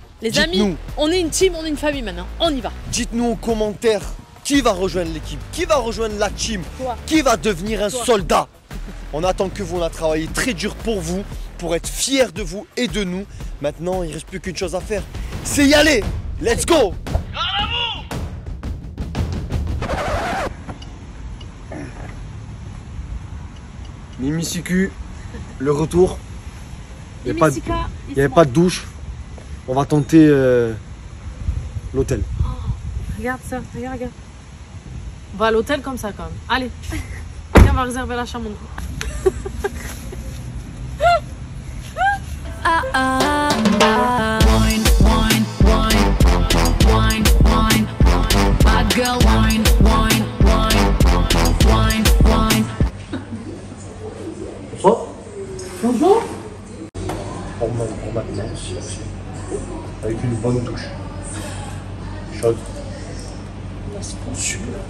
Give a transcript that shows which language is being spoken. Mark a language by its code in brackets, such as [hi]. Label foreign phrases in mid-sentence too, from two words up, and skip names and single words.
[fr] Les amis, on est une team, on est une famille maintenant. On y va. Dites-nous en commentaire qui va rejoindre l'équipe, qui va rejoindre la team, qui va devenir un soldat. On attend que vous, on a travaillé très dur pour vous, pour être fiers de vous et de nous. Maintenant, il ne reste plus qu'une chose à faire, c'est y aller. [en] Let's go. [fr] Mimi Siku, le retour. Il n'y avait pas de douche. On va tenter l'hôtel. Oh, regarde ça, regarde. On va à l'hôtel comme ça quand même. Allez, on va réserver la chambre. [en] Wine, wine, wine, wine, wine. Bad girl, wine, wine, wine, wine, wine. [fr] Bonjour. Pour maintenant, avec une bonne douche. Chaude. Super.